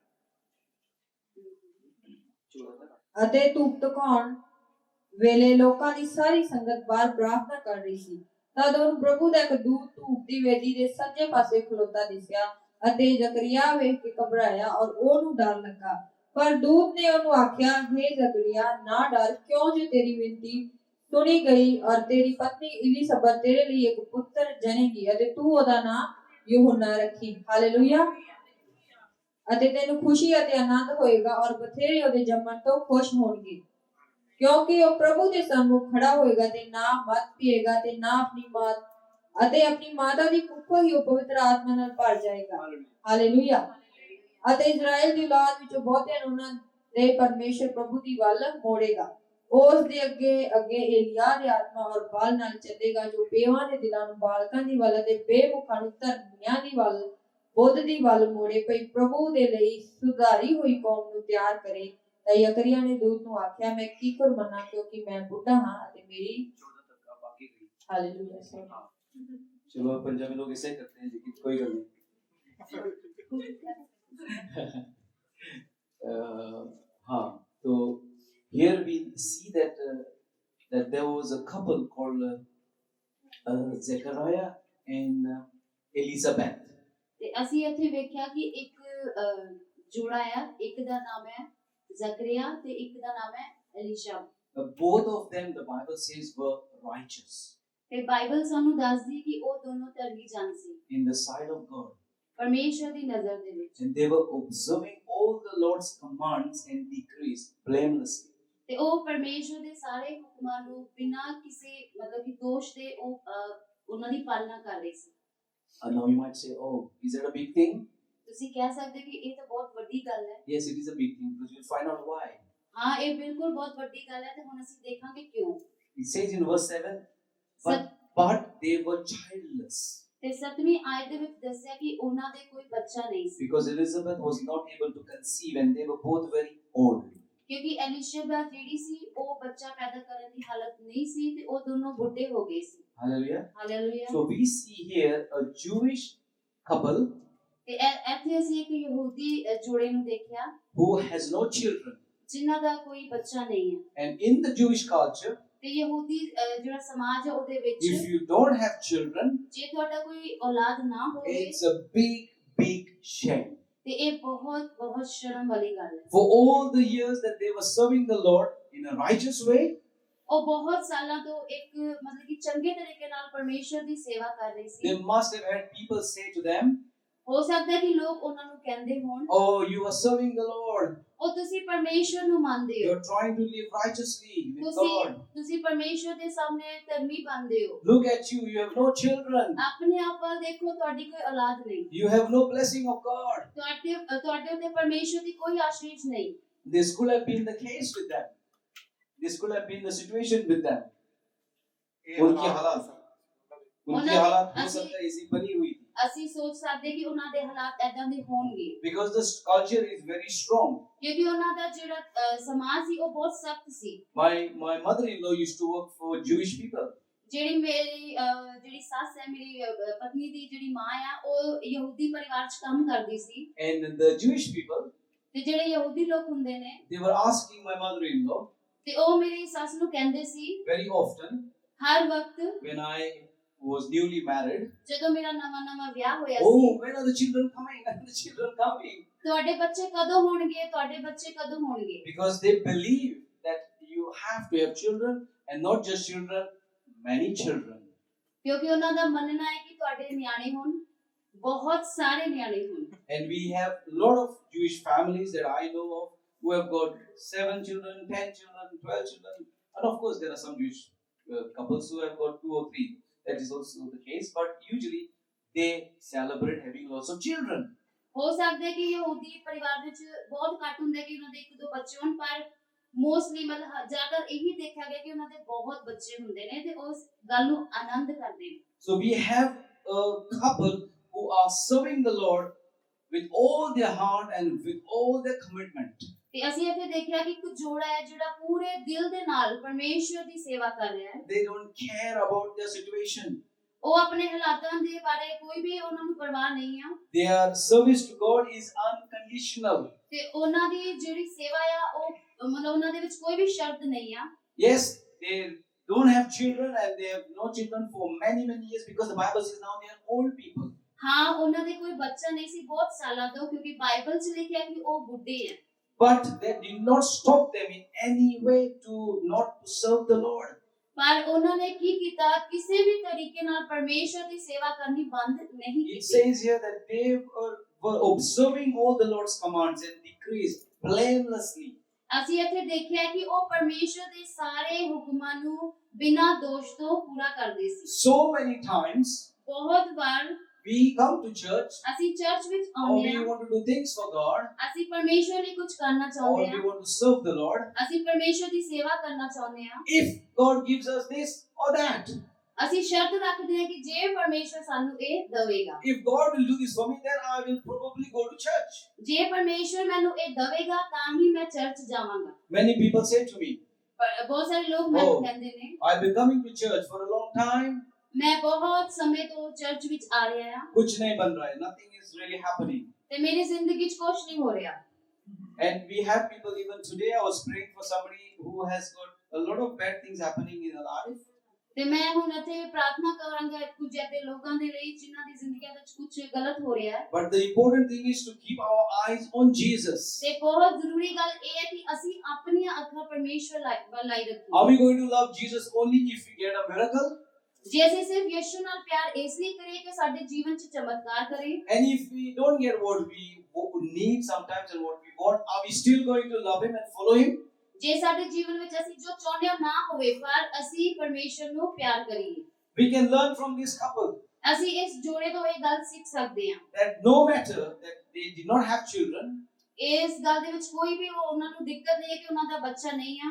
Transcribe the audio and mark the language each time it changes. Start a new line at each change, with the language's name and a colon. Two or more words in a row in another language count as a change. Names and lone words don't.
Punjabi: ਅਤੇ ਧੂਪ ਦਿਖਾਉਣ ਵੇਲੇ ਲੋਕਾਂ ਦੀ ਸਾਰੀ ਸੰਗਤ ਬਾਹਰ ਪ੍ਰਾਰਥਨਾ ਕਰ ਰਹੀ ਸੀ ਤਦ ਉਹਨੂੰ ਪ੍ਰਭੂ ਦਾ ਇੱਕ ਦੂਤ ਧੂਪ ਦੀ ਵੇਦੀ ਦੇ ਸੱਜੇ ਪਾਸੇ ਖਲੋਤਾ ਦਿਸਿਆ ਅਤੇ ਜ਼ਕਰੀਆ ਵੇਖ ਕੇ ਘਬਰਾਇਆ ਔਰ ਉਹਨੂੰ ਡਰ ਲੱਗਾ ਪਰ ਦੂਤ ਨੇ ਉਹਨੂੰ ਆਖਿਆ हे ਜ਼ਕਰੀਆ ਨਾ ਡਰ ਕਿਉਂ ਜੋ ਤੇਰੀ ਬੇਨਤੀ
Hindi: सुनी गई और तेरी पत्नी इलिसबत तेरे लिए एक पुत्र जनेगी
Punjabi: ਅਤੇ ਤੂੰ ਓਦਾ ਨਾਮ ਯੂਹੰਨਾ ਰੱਖੀਂ ਹਾਲੇਲੂਯਾਹ ਅਤੇ ਤੈਨੂੰ ਖੁਸ਼ੀ ਅਤੇ ਆਨੰਦ ਹੋਏਗਾ ਔਰ ਬਥੇਰੇ ਓਦੇ ਜੰਮਣ ਤੋਂ ਖੁਸ਼ ਹੋਣਗੇ ਕਿਉਂਕਿ ਵੋ ਪ੍ਰਭੂ ਦੇ ਸਨਮੁੱਖ ਖੜ੍ਹਾ ਹੋਏਗਾ ਤੇ ਨਾ ਮਤ ਪੀਏਗਾ ਤੇ ਨਾ ਅਪਣੀ ਮਾਤਾ ਦੀ ਕੁੱਖੋਂ ਹੀ ਵੋ ਪਵਿੱਤਰ ਆਤਮਾ ਨਾਲ ਭਰ ਜਾਏਗਾ ਹਾਲੇਲੂਯਾਹ ਅਤੇ ਇਜ਼ਰਾਈਲ ਦੀ ਔਲਾਦ ਵਿੱਚੋਂ ਬਹੁਤੇ ਉਨ੍ਹਾਂ ਦੇ ਪਰਮੇਸ਼ੁਰ ਪ੍ਰਭੂ ਦੀ ਵੱਲ ਮੋੜੇਗਾ ਉਸ ਦੇ ਅੱਗੇ ਏਲੀਆ ਦੇ ਆਤਮਾ ਔਰ ਬਾਲ ਨਾਲ ਚੱਲੇਗਾ ਜੋ ਬੇਵਾਂ ਦੇ ਦਿਲਾਂ ਨੂੰ ਬਾਲਕਾਂ ਦੀ ਵੱਲ ਤੇ ਬੇਮੁਖਾਂ ਨੂੰ ਧਰਮੀਆਂ ਦੀ ਵੱਲ ਬੁੱਧ ਦੀ ਵੱਲ ਮੋੜੇ ਪਈ ਪ੍ਰਭੂ ਦੇ ਲਈ ਸੁਧਾਰੀ ਹੋਈ ਕੌਮ ਨੂੰ ਤਿਆਰ ਕਰੇ ਤਾਂ ਯਕਰੀਆ ਨੇ ਦੂਤ ਨੂੰ ਆਖਿਆ ਮੈਂ ਕੀ ਕਰ ਮੰਨਾਂ ਕਿਉਂਕਿ ਮੈਂ ਬੁੱਢਾ ਹਾਂ ਅਤੇ ਮੇਰੀ ਹਾਲੇਲੂਇਆ
Hindi: चलो पंजाबी लोग ऐसे करते हैं लेकिन कोई गल नहीं हाँ तो
English: here we see that there was a couple called Zechariah and Elizabeth.
Punjabi: ਤੇ ਅਸੀਂ ਇੱਥੇ ਵੇਖਿਆ ਕਿ ਇੱਕ ਜੋੜਾ ਆ ਇੱਕ ਦਾ ਨਾਮ ਹੈ ਜ਼ਕਰੀਆ ਤੇ ਇੱਕ ਦਾ ਨਾਮ ਹੈ ਐਲੀਸ਼ਾ
English: Both of them the Bible says were righteous.
Punjabi: ਤੇ ਬਾਈਬਲ ਸਾਨੂੰ ਦੱਸਦੀ ਕਿ ਉਹ ਦੋਨੋਂ ਧਰਮੀ ਜਨ ਸੀ
English: in the sight of God.
Punjabi: ਪਰਮੇਸ਼ਰ ਦੀ ਨਜ਼ਰ ਦੇ ਵਿੱਚ
English: And they were observing all the Lord's commands and decrees blamelessly.
Punjabi: ਤੇ ਉਹ ਪਰਮੇਸ਼ਰ ਦੇ ਸਾਰੇ ਹੁਕਮਾਂ ਨੂੰ ਬਿਨਾਂ ਕਿਸੇ ਮਤਲਬ ਕਿ ਦੋਸ਼ ਦੇ ਉਹ ਉਹਨਾਂ ਦੀ ਪਾਲਣਾ ਕਰ ਰਹੇ ਸੀ
English: And now you might say, oh, is that a big thing?
Punjabi: ਤੁਸੀਂ ਕਹਿ ਸਕਦੇ ਕਿ ਇਹ ਤਾਂ ਬਹੁਤ ਵੱਡੀ ਗੱਲ ਹੈ
English: Yes, it is a big thing because we'll find out why.
Punjabi: ਹਾਂ ਇਹ ਬਿਲਕੁਲ ਬਹੁਤ ਵੱਡੀ ਗੱਲ ਹੈ ਤੇ ਹੁਣ ਅਸੀਂ ਦੇਖਾਂਗੇ ਕਿਉਂ
English: It says in verse 7, but they were childless.
Punjabi: ਤੇ 7ਵੀਂ ਆਇਤ ਦੇ ਵਿੱਚ ਦੱਸਿਆ ਕਿ ਉਹਨਾਂ ਦੇ ਕੋਈ ਬੱਚਾ ਨਹੀਂ ਸੀ
English: Because Elizabeth was not able to conceive and they were both very old.
Punjabi: ਕਿਉਂਕਿ ਐਲੀਸ਼ਬਤ ਜਿਹੜੀ ਸੀ ਉਹ ਬੱਚਾ ਪੈਦਾ ਕਰਨ ਦੀ ਹਾਲਤ ਨਹੀਂ ਸੀ ਤੇ ਉਹ ਦੋਨੋਂ ਬੁੱਢੇ ਹੋ ਗਏ ਸੀ
English: Hallelujah.
Punjabi: ਹਾਲੇਲੂਇਆ
English: So we see here a Jewish couple
Punjabi: ਤੇ ਇੱਥੇ ਅਸੀਂ ਇੱਕ ਯਹੂਦੀ ਜੋੜੇ ਨੂੰ ਦੇਖਿਆ
English: who has no children.
Punjabi: ਜਿਨ੍ਹਾਂ ਦਾ ਕੋਈ ਬੱਚਾ ਨਹੀਂ ਹੈ
English: And in the Jewish culture,
Punjabi: ਤੇ ਯਹੂਦੀ ਜਿਹੜਾ ਸਮਾਜ ਹੈ ਉਹਦੇ ਵਿੱਚ
English: if you don't have children,
Punjabi: ਜੇ ਤੁਹਾਡਾ ਕੋਈ ਔਲਾਦ ਨਾ ਹੋਵੇ
English: it's a big shame.
Punjabi: ਤੇ ਇਹ ਬਹੁਤ ਸ਼ਰਮ ਵਾਲੀ ਗੱਲ ਹੈ
English: For all the years that they were serving the Lord in a righteous way,
Punjabi: ਉਹ ਬਹੁਤ ਸਾਲਾਂ ਤੋਂ ਇੱਕ ਮਤਲਬ ਕਿ ਚੰਗੇ ਤਰੀਕੇ ਨਾਲ ਪਰਮੇਸ਼ਰ ਦੀ ਸੇਵਾ ਕਰ ਰਹੇ ਸੀ
English: they must have had people say to them,
Punjabi: ਹੋ ਸਕਦਾ ਹੈ ਕਿ ਲੋਕ ਉਹਨਾਂ ਨੂੰ ਕਹਿੰਦੇ ਹੋਣ
English: oh, you are serving the Lord.
Punjabi: ਉਹ ਤੁਸੀਂ ਪਰਮੇਸ਼ਰ ਨੂੰ ਮੰਨਦੇ ਹੋ
English: You're trying to live righteously with God.
Punjabi: ਤੁਸੀਂ ਪਰਮੇਸ਼ਰ ਦੇ ਸਾਹਮਣੇ ਧਰਮੀ ਬਣਦੇ ਹੋ
English: Look at you, you have no children.
Punjabi: ਆਪਣੇ ਆਪ ਵੱਲ ਦੇਖੋ ਤੁਹਾਡੀ ਕੋਈ ਔਲਾਦ ਨਹੀਂ
English: You have no blessing of God.
Punjabi: ਤੁਹਾਡੇ ਉੱਤੇ ਪਰਮੇਸ਼ਰ ਦੀ ਕੋਈ ਆਸ਼ੀਸ਼ ਨਹੀਂ
English: This could have been the case with them. This could have been the situation with them.
Hindi: उनकी हालात हो सकता है ऐसी बनी हुई थी.
Punjabi: ਅਸੀਂ ਸੋਚ ਸਕਦੇ ਕਿ ਉਹਨਾਂ ਦੇ ਹਾਲਾਤ ਐਦਾਂ ਦੇ ਹੋਣਗੇ
English: Because this culture is very strong.
Punjabi: ਕਿਉਂਕਿ ਉਹਨਾਂ ਦਾ ਜਿਹੜਾ ਸਮਾਜ ਸੀ ਉਹ ਬਹੁਤ ਸਖਤ ਸੀ
English: My mother-in-law used to work for Jewish people.
Punjabi: ਜਿਹੜੀ ਮੇਰੀ ਜਿਹੜੀ ਸੱਸ ਹੈ ਮੇਰੀ ਪਤਨੀ ਦੀ ਜਿਹੜੀ ਮਾਂ ਆ ਉਹ ਯਹੂਦੀ ਪਰਿਵਾਰ 'ਚ ਕੰਮ ਕਰਦੀ ਸੀ
English: And the Jewish people,
Punjabi: ਤੇ ਜਿਹੜੇ ਯਹੂਦੀ ਲੋਕ ਹੁੰਦੇ ਨੇ
English: they were asking my mother-in-law
Punjabi: ਤੇ ਉਹ ਮੇਰੀ ਸੱਸ ਨੂੰ ਕਹਿੰਦੇ ਸੀ
English: very often
Punjabi: ਹਰ ਵਕਤ
English: when I was newly married,
Punjabi: ਜਦੋਂ ਮੇਰਾ ਨਵਾਂ ਵਿਆਹ ਹੋਇਆ
English: oh,
Punjabi: ਸੀ
English: when are the children coming? When are the children coming?
Punjabi: ਤੁਹਾਡੇ ਬੱਚੇ ਕਦੋਂ ਹੋਣਗੇ ਤੁਹਾਡੇ ਬੱਚੇ ਕਦੋਂ ਹੋਣਗੇ
English: Because they believe that you have to have children, and not just children, many children.
Punjabi: ਕਿਉਂਕਿ ਉਹਨਾਂ ਦਾ ਮੰਨਣਾ ਹੈ ਕਿ ਤੁਹਾਡੇ ਨਿਆਣੇ ਹੋਣ ਬਹੁਤ ਸਾਰੇ ਨਿਆਣੇ ਹੋਣ
English: And we have a lot of Jewish families that I know of. who have got 7 children, 10 children, 12 children, and of course there are some Jewish couples who have got 2 or 3. That is also the case, but usually they celebrate having lots of children.
Punjabi: ਹੋ ਸਕਦਾ ਹੈ ਕਿ ਯਹੂਦੀ ਪਰਿਵਾਰ ਵਿੱਚ ਬਹੁਤ ਘੱਟ ਹੁੰਦਾ ਹੈ ਕਿ ਉਹਨਾਂ ਦੇ ਇੱਕ ਦੋ ਬੱਚੇ ਹੋਣ, ਪਰ ਮੋਸਟਲੀ ਮਤਲਬ ਜ਼ਿਆਦਾ ਇਹੀ ਦੇਖਿਆ ਗਿਆ ਕਿ ਉਹਨਾਂ ਦੇ ਬਹੁਤ ਬੱਚੇ ਹੁੰਦੇ ਨੇ ਤੇ ਉਸ ਗੱਲ ਨੂੰ ਆਨੰਦ ਕਰਦੇ ਨੇ।
English: So we have a couple who are serving the Lord with all their heart and with all their commitment.
Punjabi: ਤੇ ਅਸੀਂ ਇੱਥੇ ਦੇਖਿਆ ਕਿ ਇੱਕ ਜੋੜਾ ਹੈ ਜਿਹੜਾ ਪੂਰੇ ਦਿਲ ਦੇ ਨਾਲ ਪਰਮੇਸ਼ਵਰ ਦੀ ਸੇਵਾ ਕਰ ਰਿਹਾ ਹੈ।
English: They don't care about their situation.
Punjabi: ਉਹ ਆਪਣੇ ਹਾਲਾਤਾਂ ਦੇ ਬਾਰੇ ਕੋਈ ਵੀ ਉਹਨਾਂ ਨੂੰ ਪਰਵਾਹ ਨਹੀਂ ਆ।
English: Their service to God is unconditional.
Punjabi: ਤੇ ਉਹਨਾਂ ਦੀ ਜਿਹੜੀ ਸੇਵਾ ਆ ਉਹ ਮਤਲਬ ਉਹਨਾਂ ਦੇ ਵਿੱਚ ਕੋਈ ਵੀ ਸ਼ਰਤ ਨਹੀਂ ਆ।
English: Yes, they don't have children and they have no children for many years because the Bible says now they are old people.
Punjabi: ਹਾਂ ਉਹਨਾਂ ਦੇ ਕੋਈ ਬੱਚਾ ਨਹੀਂ ਸੀ ਬਹੁਤ ਸਾਲਾਂ ਤੋਂ, ਕਿਉਂਕਿ ਬਾਈਬਲ 'ਚ ਲਿਖਿਆ ਕਿ ਉਹ ਬੁੱਢੇ ਆ।
English: But that did not stop them in any way to not to serve the Lord.
Punjabi: ਪਰ ਉਹਨਾਂ ਨੇ ਕੀ ਕੀਤਾ, ਕਿਸੇ ਵੀ ਤਰੀਕੇ ਨਾਲ ਪਰਮੇਸ਼ਰ ਦੀ ਸੇਵਾ ਕਰਨੀ ਬੰਦ ਨਹੀਂ
English: It
Punjabi: ਕੀਤੀ।
English: says here that they were observing all the Lord's commands and decrees blamelessly.
Punjabi: ਅਸੀਂ ਇੱਥੇ ਦੇਖਿਆ ਕਿ ਉਹ ਪਰਮੇਸ਼ਰ ਦੇ ਸਾਰੇ ਹੁਕਮਾਂ ਨੂੰ ਬਿਨਾਂ ਦੋਸ਼ ਤੋਂ ਪੂਰਾ ਕਰਦੇ ਸੀ।
English: So many times
Punjabi: ਬਹੁਤ ਵਾਰ
English: we come to church
Punjabi: ਅਸੀਂ ਚਰਚ ਵਿੱਚ
English: or
Punjabi: ਆਉਂਦੇ
English: we
Punjabi: ਹਾਂ,
English: want to do things for God
Punjabi: ਅਸੀਂ ਪਰਮੇਸ਼ਰ ਲਈ ਕੁਝ ਕਰਨਾ
English: or
Punjabi: ਚਾਹੁੰਦੇ
English: we
Punjabi: ਹਾਂ,
English: want to serve the Lord.
Punjabi: ਅਸੀਂ ਪਰਮੇਸ਼ਰ ਦੀ ਸੇਵਾ ਕਰਨਾ ਚਾਹੁੰਦੇ ਹਾਂ।
English: If God gives us this or that,
Punjabi: ਅਸੀਂ ਸ਼ਰਤ ਰੱਖਦੇ ਹਾਂ ਕਿ ਜੇ ਪਰਮੇਸ਼ਰ ਸਾਨੂੰ ਇਹ ਦੇਵੇਗਾ,
English: if God will do this for me, then I will probably go to church.
Punjabi: ਜੇ ਪਰਮੇਸ਼ਰ ਮੈਨੂੰ ਇਹ ਦੇਵੇਗਾ ਤਾਂ ਹੀ ਮੈਂ ਚਰਚ ਜਾਵਾਂਗਾ।
English: Many people say to me,
Punjabi: ਬਹੁਤ ਸਾਰੇ ਲੋਕ ਮੈਨੂੰ
English: Oh.
Punjabi: ਕਹਿੰਦੇ ਨੇ
English: I've been coming to church for a long time.
Punjabi: ਮੈਂ ਬਹੁਤ ਸਮੇਂ ਤੋਂ ਚਰਚ ਵਿੱਚ ਆ ਰਿਹਾ ਹਾਂ
Hindi: कुछ नहीं बन रहा है.
English: Nothing is really happening.
Punjabi: ਤੇ ਮੇਰੀ ਜ਼ਿੰਦਗੀ 'ਚ ਕੁਝ ਨਹੀਂ ਹੋ ਰਿਹਾ।
English: And we have people, even today I was praying for somebody who has got a lot of bad things happening in their life.
Punjabi: ਤੇ ਮੈਂ ਹੁਣ ਇੱਥੇ ਪ੍ਰਾਰਥਨਾ ਕਰਾਂਗਾ ਕੁਝ ਐਸੇ ਲੋਕਾਂ ਦੇ ਲਈ ਜਿਨ੍ਹਾਂ ਦੀ ਜ਼ਿੰਦਗੀਆਂ ਵਿੱਚ ਕੁਝ ਗਲਤ ਹੋ ਰਿਹਾ ਹੈ।
English: But the important thing is to keep our eyes on Jesus.
Punjabi: ਤੇ ਬਹੁਤ ਜ਼ਰੂਰੀ ਗੱਲ ਇਹ ਹੈ ਕਿ ਅਸੀਂ ਆਪਣੀਆਂ ਅੱਖਾਂ ਪਰਮੇਸ਼ਵਰ ਵੱਲ ਲਾਈ
English: Are
Punjabi: ਰੱਖੀਏ।
English: we going to love Jesus only if we get a miracle?
Punjabi: ਜੇ ਅਸੀਂ ਸਿਰਫ ਯਿਸੂ ਨਾਲ ਪਿਆਰ ਇਸ ਲਈ ਕਰੀਏ ਕਿ ਸਾਡੇ ਜੀਵਨ 'ਚ ਚਮਤਕਾਰ ਕਰੇ,
English: And if we don't get what we need sometimes and what we want, are we still going to love Him and follow Him?
Punjabi: ਜੇ ਸਾਡੇ ਜੀਵਨ ਵਿੱਚ ਅਸੀਂ ਜੋ ਚਾਹੁੰਦੇ ਹਾਂ ਨਾ ਹੋਵੇ, ਪਰ ਅਸੀਂ ਪਰਮੇਸ਼ਰ ਨੂੰ ਪਿਆਰ ਕਰੀਏ।
English: We can learn from this couple
Punjabi: ਅਸੀਂ ਇਸ ਜੋੜੇ ਤੋਂ ਇਹ ਗੱਲ ਸਿੱਖ ਸਕਦੇ ਹਾਂ।
English: that no matter that they did not have children,
Punjabi: ਇਸ ਗੱਲ ਦੇ ਵਿੱਚ ਕੋਈ ਵੀ ਉਹਨਾਂ ਨੂੰ ਦਿੱਕਤ ਨਹੀਂ ਹੈ ਕਿ ਉਹਨਾਂ ਦਾ ਬੱਚਾ ਨਹੀਂ ਆ,